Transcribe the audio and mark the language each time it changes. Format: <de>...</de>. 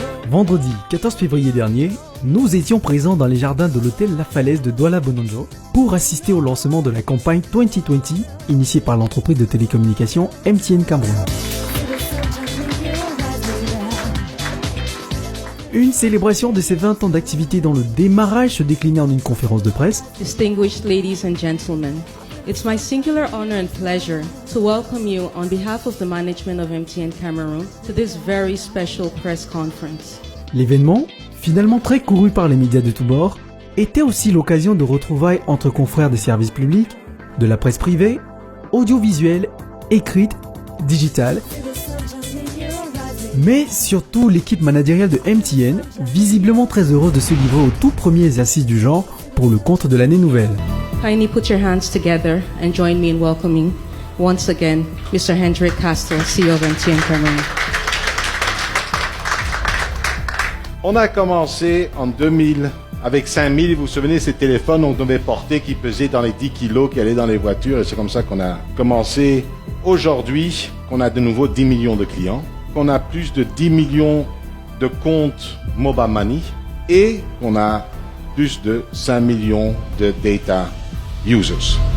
<fr>Vendredi 14 février dernier, nous étions présents dans les jardins de l'hôtel La Falaise de Douala Bononjo pour assister au lancement de la campagne 2020 initiée par l'entreprise de télécommunications MTN Cameroun. Une célébration de ses 20 ans d'activité dont le démarrage se déclinait en une conférence de presse.</fr> <en>Distinguished ladies and gentlemen, it's my singular honor and pleasure to welcome you on behalf of the management of MTN Cameroon to this very special press conference.</en> <fr>L'événement, finalement très couru par les médias de tous bords, était aussi l'occasion de retrouvailles entre confrères des services publics, de la presse privée, audiovisuelle, écrite, digitale, mais surtout l'équipe managériale de MTN, visiblement très heureuse de se livrer aux tout premiers assises du genre pour le compte de l'année nouvelle.</fr> <en>Kindly put your hands together and join me in welcoming once again Mr. Hendrik Castle, CEO of MTN Cameroun.</en> <fr>On a commencé en 2000 avec 5000, vous vous souvenez, ces téléphones on devait porter qui pesaient dans les 10 kilos, qui allaient dans les voitures, et c'est comme ça qu'on a commencé. Aujourd'hui, qu'on a de nouveau 10 millions de clients, qu'on a plus de 10 millions de comptes Mobile Money, et qu'on a plus de 5 millions de data users.</fr>